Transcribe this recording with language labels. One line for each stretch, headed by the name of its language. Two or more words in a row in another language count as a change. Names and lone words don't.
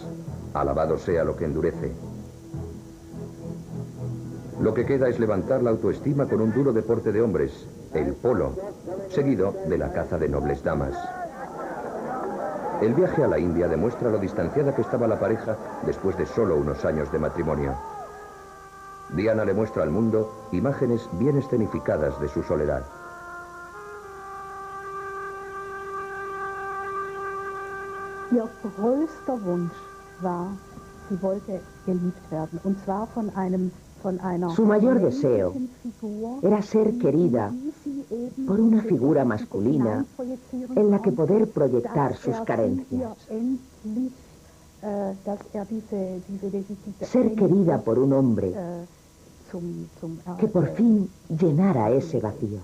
Spanish: Alabado sea lo que endurece. Lo que queda es levantar la autoestima con un duro deporte de hombres, el polo, seguido de la caza de nobles damas. El viaje a la India demuestra lo distanciada que estaba la pareja después de solo unos años de matrimonio. Diana le muestra al mundo imágenes bien escenificadas de su soledad.
German: Ihr größter Wunsch war, sie wollte geliebt werden, und zwar von einer
Spanish: Su mayor deseo era ser querida por una figura masculina en la que poder proyectar sus carencias. Ser querida por un hombre que por fin llenara ese vacío.